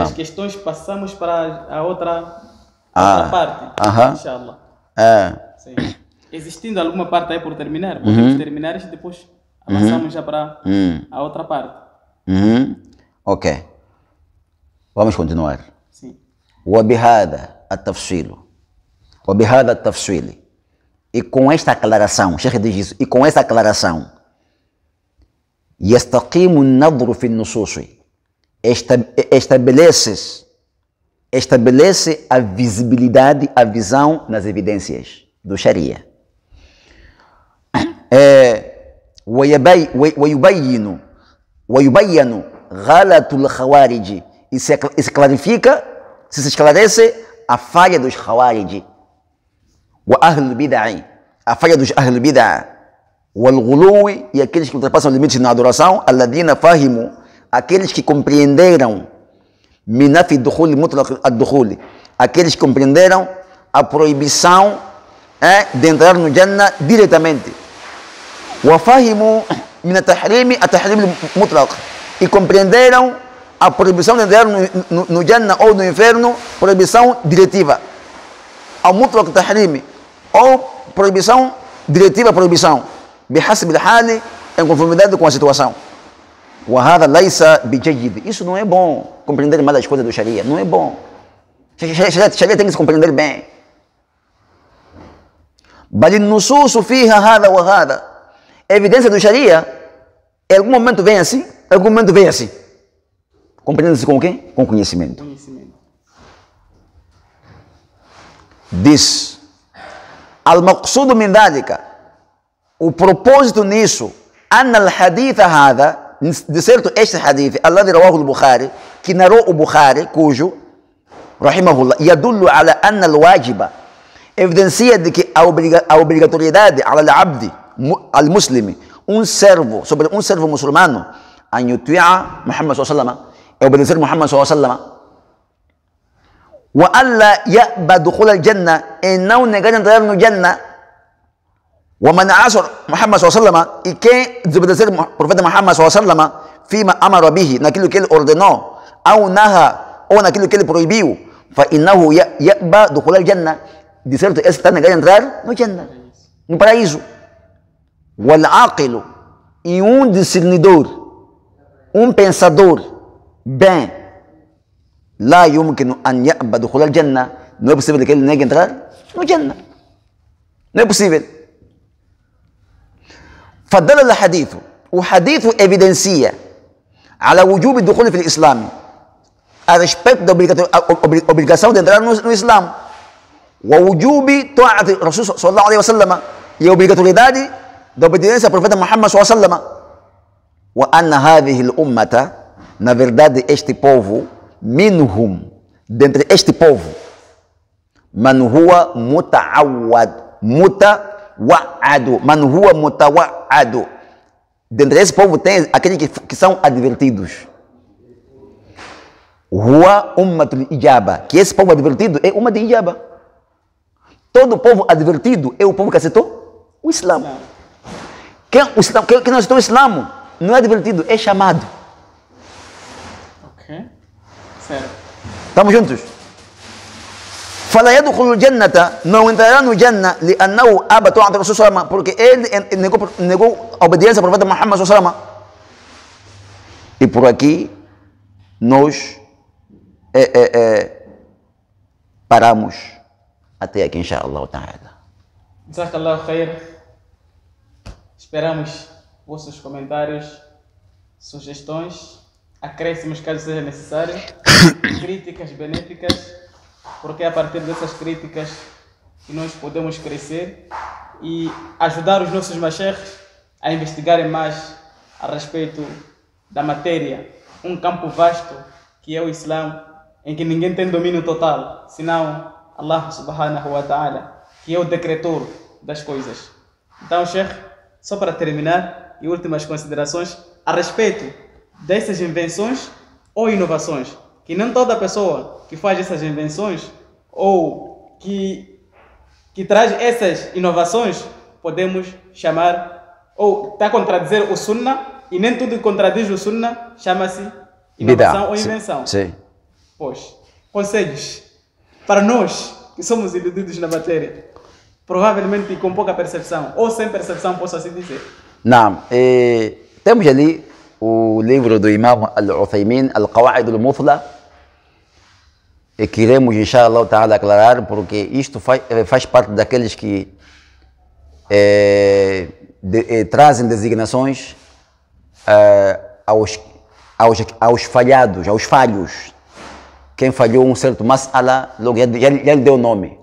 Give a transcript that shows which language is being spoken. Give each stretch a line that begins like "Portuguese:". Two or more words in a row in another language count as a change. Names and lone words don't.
Portuguese: As questões passamos para a outra parte. Inshallah. Sim. Existindo alguma parte aí por terminar, podemos terminar e depois avançamos já para a outra parte. Ok. Vamos continuar. Sim.
Arabic: وبهذا التفصيل وبهذا التفصيل
Portuguese: e com esta aclaração, o Sheikh diz isso, e com esta aclaração
Arabic: يستقيم النظر في النصوص
Portuguese: estabelece a visibilidade, a visão nas evidências do Sharia.
Arabic: ويبين غلط الخوارج
Portuguese: e se clarifica, se esclarece a falha dos
Arabic: Khawarij وأهل البدع,
Portuguese: a falha dos
Arabic: أهل البدع والغلو
Portuguese: e aqueles que ultrapassam limites na adoração,
Arabic: الذين فهموا,
Portuguese: aqueles que compreenderam
Arabic: منافي الدخول مطلق الدخول,
Portuguese: aqueles que compreenderam a proibição de entrar no Jannah diretamente.
Arabic: وفهموا من التحريم المطلق,
Portuguese: e compreenderam a proibição de entrar no Jannah ou no inferno, proibição diretiva.
Arabic: Ao مطلق تحريم,
Portuguese: ou proibição diretiva, proibição.
Arabic: بحسب الحال,
Portuguese: em conformidade com a situação.
Arabic: وهذا ليس بجيد.
Portuguese: Isso não é bom, compreender mal as coisas do Sharia, não é bom. Sharia tem que se compreender bem.
Arabic: بل النصوص فيها هذا وهذا.
Portuguese: A evidência do Sharia, em algum momento vem assim, em algum momento vem assim. Compreende-se com o quê? Com conhecimento. Diz:
Arabic: المقصود من ذلك,
Portuguese: o propósito nisso,
Arabic: أن الحديث هذا,
Portuguese: de certo este hadith,
Arabic: الذي رواه البخاري,
Portuguese: que narrou o Bukhari, cujo,
Arabic: رحمه الله يدل على أن الواجب,
Portuguese: evidencia de que a obrigatoriedade
Arabic: على العبد المسلم,
Portuguese: sobre um servo muçulmano,
Arabic: أن يطيع محمد صلى الله
Portuguese: é obedecer Muhammad sallallahu
Arabic: وألا يأبى دخول الجنة,
Portuguese: e não negar entrar no Jannah,
Arabic: ومن عصى محمد صلى الله,
Portuguese: e quem desobedecer o profeta Muhammad sallallahu
Arabic: فيما أمر به,
Portuguese: naquilo que ele ordenou, ou naha, ou naquilo que ele proibiu,
Arabic: فإنه يأبى دخول الجنة,
Portuguese: de certo esse está negar entrar no Jannah, no paraíso.
Arabic: والعاقل,
Portuguese: e discernidor, pensador bem,
Arabic: لا يمكن أن يأبى دخول الجنة,
Portuguese: não é possível que ele negue entrar no Jannah, não é possível.
Arabic: فدل الحديث,
Portuguese: o hadith evidencia
Arabic: على وجوب دخول في الإسلام,
Portuguese: a respeito da obrigação de entrar no Islam,
Arabic: ووجوب طاعة رسول صلى الله عليه وسلم,
Portuguese: e a obrigatoriedade da obediência ao profeta Muhammad
Arabic: صلى الله عليه وسلم, وأن هذه الأمة,
Portuguese: na verdade este povo, minhum, dentre este povo,
Arabic: من هو متوعد,
Portuguese: dentre esse povo tem aqueles que são advertidos.
Arabic: هو أمة الإجابة,
Portuguese: que esse povo advertido é uma de ijaba. Todo povo advertido é o povo que aceitou o Islã. Quem não aceitou o Islã não é advertido, é chamado. Ok, certo. Estamos juntos?
Arabic: فلا يدخل الجنة,
Portuguese: não entrará no Jannah,
Arabic: لأنه أبى طاعة رسول صلى الله,
Portuguese: porque ele negou a obediência ao profeta Muhammad sallallahu. E por aqui nós paramos até aqui,
Arabic: إن شاء الله تعالى. جزاك الله خير.
Portuguese: Esperamos vossos comentários, sugestões, acréscimos caso seja necessário, críticas benéficas, porque é a partir dessas críticas que nós podemos crescer e ajudar os nossos mashaykhs a investigarem mais a respeito da matéria, um campo vasto que é o Islã, em que ninguém tem domínio total, senão Allah
Arabic: سبحانه وتعالى,
Portuguese: que é o decretor das coisas. Então, Sheikh, só para terminar, e últimas considerações a respeito dessas invenções ou inovações, que não toda pessoa que faz essas invenções ou que traz essas inovações podemos chamar, ou está a contradizer o Sunnah, e nem tudo que contradiz o Sunnah chama-se inovação ou invenção. Sim. Pois, conselhos para nós que somos iludidos na matéria. Provavelmente com pouca percepção, ou sem percepção, posso assim dizer. Não, temos ali o livro do Imam Al-Uthaymin, Al-Qawa'id Al-Muthla, e queremos,
Arabic: إن شاء الله تعالى,
Portuguese: aclarar, porque isto faz parte daqueles que trazem designações aos falhados, aos falhos. Quem falhou um certo mas'ala, logo já lhe deu o nome.